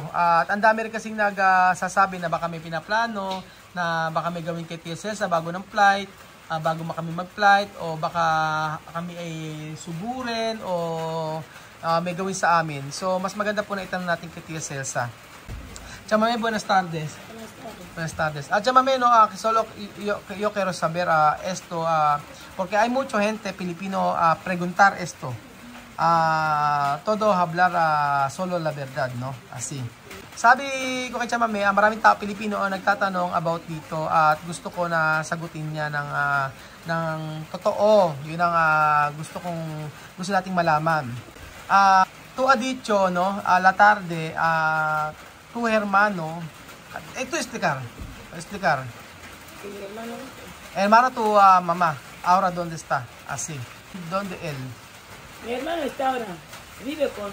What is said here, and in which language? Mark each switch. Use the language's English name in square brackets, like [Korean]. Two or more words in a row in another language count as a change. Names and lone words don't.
[Filipino] At ang dami rin kasing nagsasabi na baka may pinaplano, na baka may gawin kay Tia Celsa bago ng flight, bago kami mag-flight, o baka kami ay sugurin, o may gawin sa amin. So mas maganda po na itanong natin kay Tia Celsa. [Spanish] Chamame, buenas tardes. Buenas tardes. Chamame, no, solo yo quiero saber esto, porque hay mucha gente Filipino preguntar esto. Todo hablar solo la verdad, no? Así. [Filipino] Sabi ko kay Chamame, maraming tao Pilipino ang nagtatanong about dito, at gusto ko na sagutin niya ng totoo. Yun ang gusto nating malaman. [Spanish] Tu ha dicho, no, la tarde, tu hermano, ito explicar. Hermano tu mamá, ahora dónde está? Así. ¿Dónde él? Mi hermano está ahora, vive con...